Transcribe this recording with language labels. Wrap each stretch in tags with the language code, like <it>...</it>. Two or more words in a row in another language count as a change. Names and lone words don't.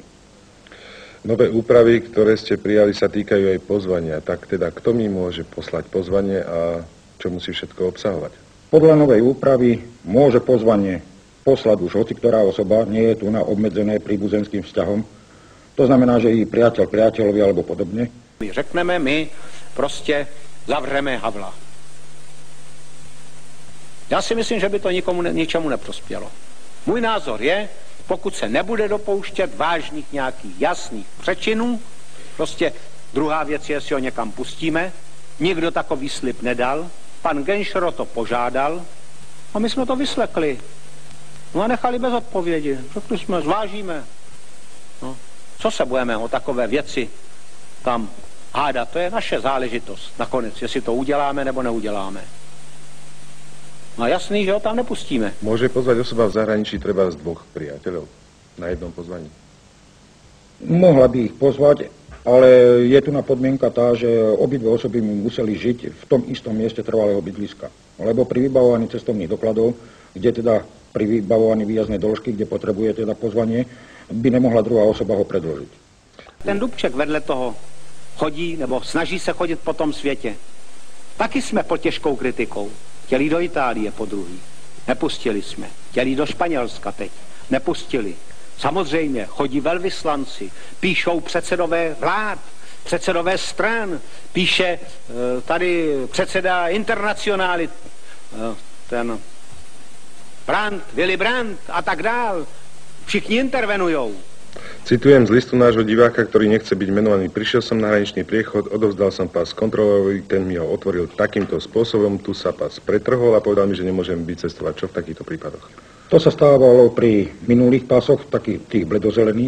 <sk>Nové úpravy, ktoré ste prijali, sa týkajú aj pozvania. Tak teda, kto mi môže poslať pozvanie a čo musí všetko obsahovať? Podľa novej úpravy môže pozvanie poslať už hociktorá osoba, nie je tu na obmedzené príbuzenským vzťahom. To znamená, že i priateľ priateľovi alebo podobne.</sk> <cs>My řekneme, my prostě zavřeme Havla. Já si myslím, že by to ničemu neprospělo. Můj názor je, pokud se nebude dopouštět vážných nějakých jasných přečinů, prostě druhá věc je, jestli ho někam pustíme, nikdo takový slib nedal, pan Genšro to požádal a my jsme to vyslekli. No a nechali bez odpovědi. Řekli jsme, zvážíme. No, co se budeme o takové věci tam hádat? To je naše záležitost nakonec, jestli to uděláme nebo neuděláme. No jasný, že ho tam nepustíme.</cs> <sk>Môže pozvať osoba v zahraničí treba z dvoch priateľov na jednom pozvaní? Mohla by ich pozvať, ale je tu na podmienka tá, že obidve osoby museli žiť v tom istom mieste trvalého bydliska. Lebo pri vybavovaní cestovných dokladov, kde teda pri vybavovaní výjazdnej doložky, kde potrebuje teda pozvanie, by nemohla druhá osoba ho predložiť.</sk> <cs>Ten Dubček vedle toho chodí, nebo snaží se chodit po tom světě. Taky jsme pod těžkou kritikou. Chtěli do Itálie po druhý. Nepustili jsme. Chtěli do Španělska teď. Nepustili. Samozřejmě chodí velvyslanci, píšou předsedové vlád, předsedové stran, píše tady předseda internacionály, ten Brandt, Willy Brandt a tak dál. Všichni intervenujou.</cs> <sk>Citujem z listu nášho diváka, ktorý nechce byť menovaný. Prišiel som na hraničný priechod, odovzdal som pás kontrolórovi, ten mi ho otvoril takýmto spôsobom, tu sa pás pretrhol a povedal mi, že nemôžem vycestovať. Čo v takýchto prípadoch? To sa stávalo pri minulých pásoch, takých tých bledozelených.</sk>